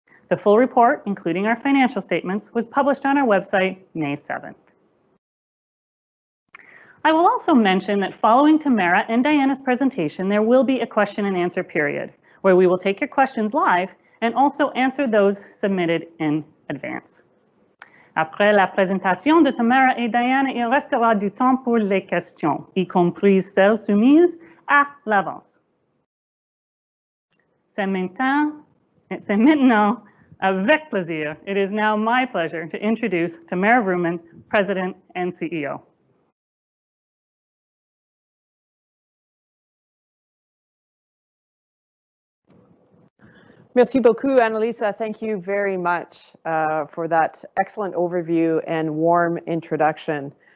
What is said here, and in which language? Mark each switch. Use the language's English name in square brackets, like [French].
[English] The full report, including our financial statements, was published on our website May 7th. I will also mention that following Tamara and Diana's presentation, there will be a question and answer period where we will take your questions live and also answer those submitted in advance. [French] Après la présentation de Tamara et Diana, il restera du temps pour les questions, y compris celles soumises à l'avance. C'est maintenant avec plaisir. [English] It is now my pleasure to introduce Tamara Vrooman, President and CEO. [French] Merci beaucoup, Annalisa. [English] Thank you very much for that excellent overview and warm introduction.